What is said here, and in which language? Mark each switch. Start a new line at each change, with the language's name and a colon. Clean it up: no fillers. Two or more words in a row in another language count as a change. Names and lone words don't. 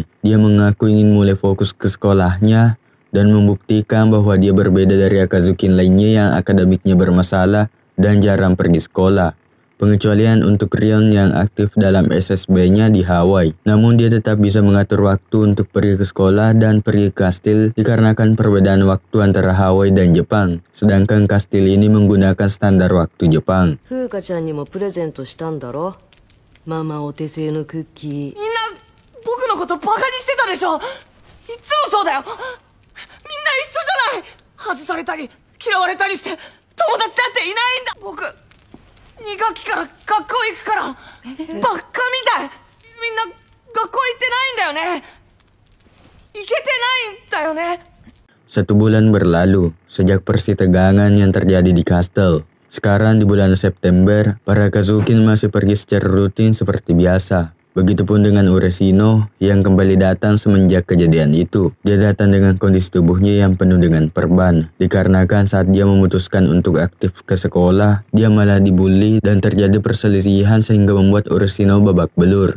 Indonesian: Dia mengaku ingin mulai fokus ke sekolahnya dan membuktikan bahwa dia berbeda dari Akazukin lainnya yang akademiknya bermasalah dan jarang pergi sekolah. Pengecualian untuk Rion yang aktif dalam SSB-nya di Hawaii. Namun dia tetap bisa mengatur waktu untuk pergi ke sekolah dan pergi ke kastil dikarenakan perbedaan waktu antara Hawaii dan Jepang. Sedangkan kastil ini menggunakan standar waktu Jepang.
Japanese: 風花ちゃんにもプレゼントしたんだろ。ママお手製のクッキー。みんな僕のことバカにしてたでしょ。いつもそうだよ。みんな一緒じゃない。外されたり嫌われたりして友達だっていないんだ。僕2学期から学校行くからバッカみたい。みんな学校行ってないんだよね。行けてないんだよね。
Indonesian: 1 bulan berlalu sejak persitegangan yang terjadi di kastel. Sekarang di bulan September, para Akazukin masih pergi secara rutin seperti biasa. Begitupun dengan Uresino yang kembali datang semenjak kejadian itu. Dia datang dengan kondisi tubuhnya yang penuh dengan perban. Dikarenakan saat dia memutuskan untuk aktif ke sekolah, dia malah dibully dan terjadi perselisihan sehingga membuat Uresino babak belur.